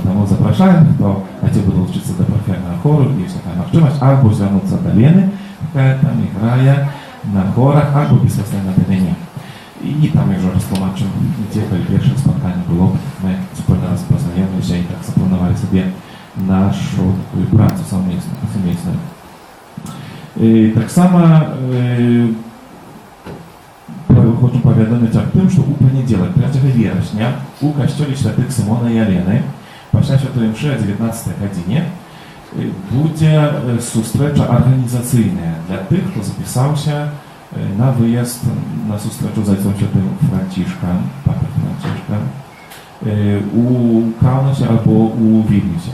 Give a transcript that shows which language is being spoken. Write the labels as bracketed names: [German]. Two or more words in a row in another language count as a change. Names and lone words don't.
[Polish] Тому zapraszałem, kto chciałby dołączyć do parafialnego chóru, jeśli taka możliwość, albo zwrócić się do Leny, która tam gra na chórach, albo pisać na terenie. I tam już roztłumaczę, gdzie pierwsze spotkanie było. My zupełnie raz poznajemy się i tak zaplanowali sobie naszą pracę совместную. [Ukrainian] Так само хочу повідомити об тим, що у понеділок, 3 вересня, у костьолі святих Симона і Алени, після святої мши о 19 годині, буде зустріча організаційна для тих, хто записався на виїзд на зустрічу з отцом святим Францишком, папою Францишком, у Каунасі або у Вільнюсі.